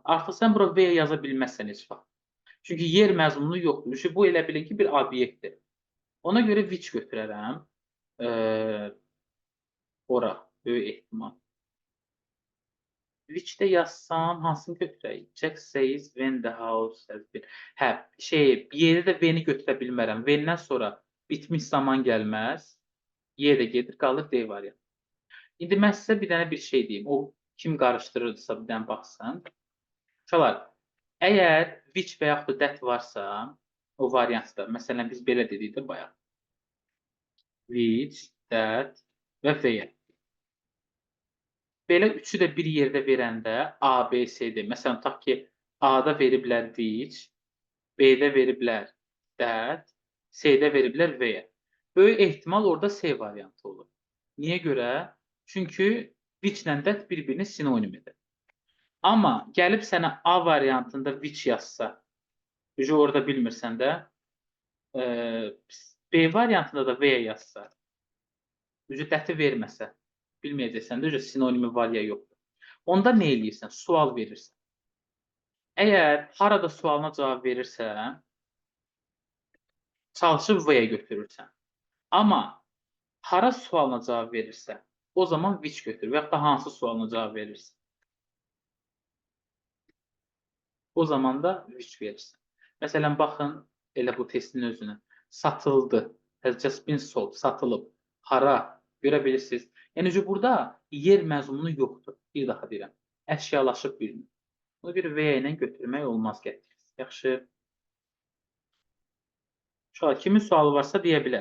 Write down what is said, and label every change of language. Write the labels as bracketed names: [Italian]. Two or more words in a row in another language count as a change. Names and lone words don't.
[Azerbaijani] Artıq sən bura V yaza bilməzsən heç vaxt. Çünki yer məzmunu yoxdur. Bu elə bilin ki, bir obyektdir. Ona görə which götürərəm. Ora, böyük ehtimal. Which-də yazsam, hansını götürək? [English] Jack says when the house has been. [Azerbaijani] Hə, yeri də V-ni götürə bilmərəm. V-dən sonra bitmiş zaman gəlməz. Y də gedir, qalır D variantı. İndi mən sizə bir dənə bir şey deyim. O kim qarışdırırdısa bir dənə baxsın. Uşaqlar, əgər which və yaxud da that varsa, o variantda, məsələn, biz belə dedik də bayaq. Which, that və V. Belə üçü də bir yerdə verəndə A, B, C, D. Məsələn, tutaq ki, A-da veriblər which, B-də veriblər that, C-də veriblər V. Böyük ehtimal orada C variantı olur. Niyə görə? Çünki which ilə that bir-birini sinonimidir. Amma gəlib sənə A variantında which yazsa, orada bilmirsən də, B variantında da V yazsa, that-i verməsə, bilməyəcəksən də, sinonimi var ya yoxdur. Onda nə eləyirsən? Sual verirsən. Əgər harada sualına cavab verirsən, çalışıb V-yə götürürsən. Amma hara sualına cavab verirsən, o zaman which götür və yaxud da hansı sualına cavab verirsən. O zaman da which verirsən. Məsələn, baxın elə bu testin özünə. Satıldı. [English] Has just been sold. [Azerbaijani] Satılıb. Hara? Görə bilirsiniz. Yəni, burada yer məzmunu yoxdur. Bir daha deyirəm. Əşyalaşıb bilinir. Bunu bir V ilə götürmək olmaz gətirir. Yaxşı. Uşaqlar, kimin sualı varsa deyə bilər.